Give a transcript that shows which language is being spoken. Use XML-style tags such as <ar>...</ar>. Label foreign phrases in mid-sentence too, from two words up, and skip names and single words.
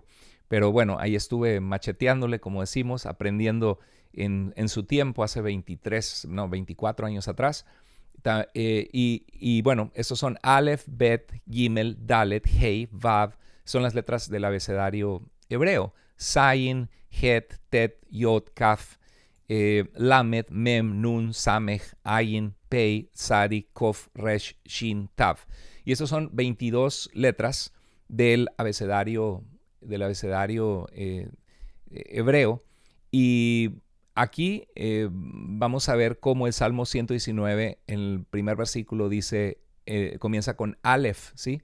<es>Pero bueno, ahí estuve macheteándole, como decimos, aprendiendo en su tiempo, hace 24 años atrás. Y bueno, estos son Aleph, Bet, Gimel, Dalet, Hei, Vav, son las letras del abecedario hebreo. Zayin, Het, Tet, Yod, Kaf, Lamed, Mem, Nun, Samech, Ayin, Pei, Tzadi, Kof, Resh, Shin, Tav. Y estos son 22 letras del abecedario hebreo. Y aquí vamos a ver cómo el Salmo 119, en el primer versículo, comienza con Aleph, ¿sí?</es>